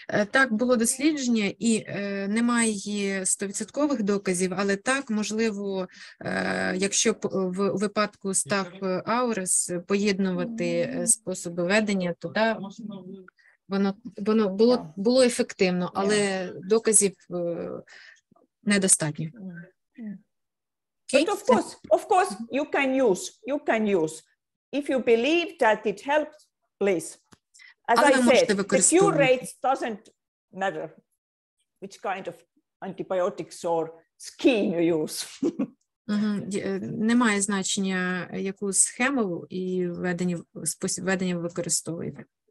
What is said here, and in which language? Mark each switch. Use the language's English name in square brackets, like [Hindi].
[Ukrainian] Так, було дослідження, і немає 100% доказів, але так, можливо, якщо в випадку Staph aureus поєднувати способи ведення, то да, воно було ефективно, але доказів недостатньо. [English] But of course, you can use. If you believe that it helps, please. As I said, the cure rates doesn't matter which kind of antibiotics or scheme you use. [Ukrainian] Немає значення, яку схему і спосіб ведення ви використовуєте.